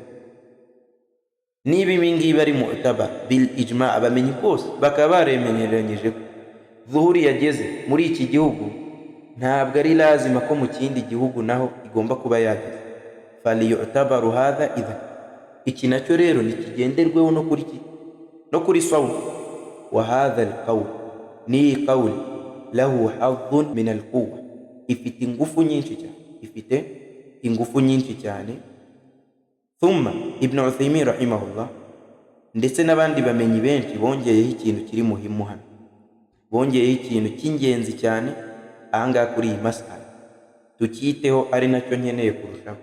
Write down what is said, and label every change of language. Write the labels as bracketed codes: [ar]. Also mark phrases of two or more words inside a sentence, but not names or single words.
[rw] Niba ibi ngibi ari [ar] معتبر بالإجماع, [rw] abamenyi bose bakaba baremeranyije ko zuhuri yageze muri iki gihugu, ntabwo ari lazima ko mu kindi gihugu naho igomba kuba yageze. [ar] فليعتبر هذا إذا, [rw] iki nacyo rero nikigenderweho no kuri sawm. [ar] وهذا القول, [rw] ni [ar] قول له حظ من القوة, [rw] ifite ingufu nyinshi cyane. Thumma Ibn Uthaymin rahimahullah ndetse n'abandi bamenyi benshi bongeyeho ikintu kiri muhimu hano, bongeyeho ikintu cy'ingenzi cyane ahangaha kuri iyi masala, tukiteho ari nacyo nkeneye kurushaho.